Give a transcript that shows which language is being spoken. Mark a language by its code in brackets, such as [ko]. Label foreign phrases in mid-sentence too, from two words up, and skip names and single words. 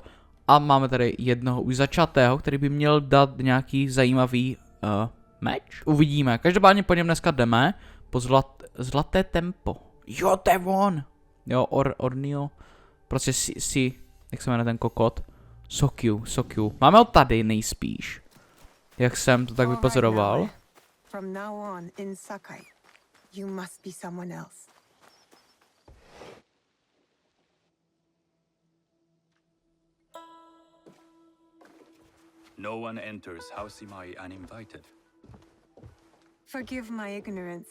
[cs] A máme tady jednoho už začatého, který by měl dát nějaký zajímavý meč. Uvidíme. Každopádně po něm dneska jdeme po zlaté tempo. Jo, to je on. Jo, Ornio. Prostě jak se jmenuje ten kokot? Sokyu. Máme ho tady nejspíš. Jak jsem to tak vypozoroval. [en] From now on in Sakai, you must be someone else. No one enters House Imai uninvited. Forgive my ignorance.